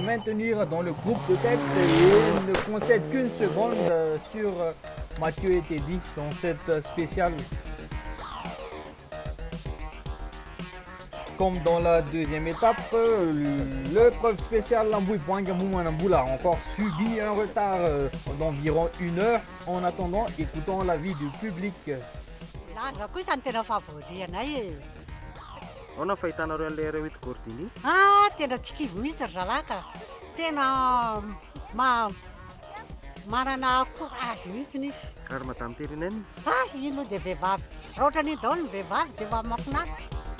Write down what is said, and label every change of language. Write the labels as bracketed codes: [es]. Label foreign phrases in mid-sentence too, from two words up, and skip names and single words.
[fr] maintenir dans le groupe de tête et ne concède qu'une seconde sur Mathieu et Teddy dans cette spéciale. Comme dans la deuxième étape, l'épreuve spéciale Lambouille Poingamou Manamboul a encore subi un retard d'environ 1 heure. En attendant, écoutons l'avis du public. [mg] Ahoana ny fahitanareo an'ilay Rewit Gordini? Tena tsy kivy mihitsy ry zalaka. Tena manana courage mihitsy izy. Ary madame Terinène? Ino dia vehivavy. Raha ohatra ny daholo ny vehivavy dia efa mahafinaritra.